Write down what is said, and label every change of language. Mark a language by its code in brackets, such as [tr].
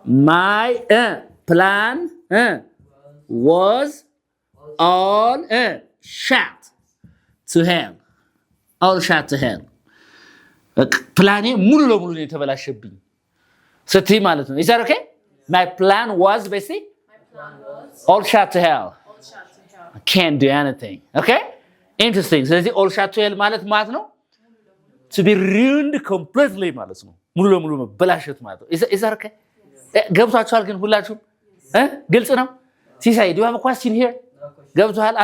[en] My plan was all shot to hell. All shot to hell. [am] ፕላኔ ሙሉ ለሙሉ ነው የተበላሸብኝ ስትይ ማለት ነው። [en] Is that okay? My plan was basically all shot to hell. I can't do anything. Okay? Interesting. ስለዚህ all shot to hell ማለት ነው to be ruined completely [am] ማለት ነው። ሙሉ ለሙሉ መበላሸት ማለት ነው። [en] Is that okay? [am] ገብቷችኋል ግን ሁላችሁም? ግልጽ ነው? ሲሳይ [en] do you have a question here? [am] ገብቷል?